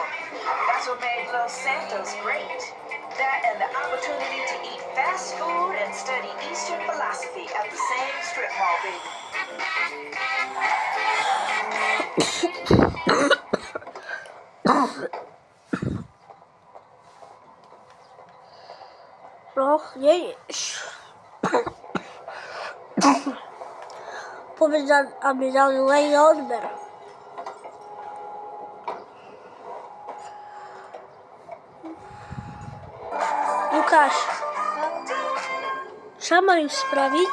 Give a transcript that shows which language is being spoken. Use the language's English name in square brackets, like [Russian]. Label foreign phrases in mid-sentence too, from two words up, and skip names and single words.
[English] That's what made Los Santos great. That and the opportunity to eat fast food and study Eastern philosophy at the same strip mall, baby. [Slovak] No, neješ. Povedz, aby dali len odber. Lukáš, čo majú spraviť?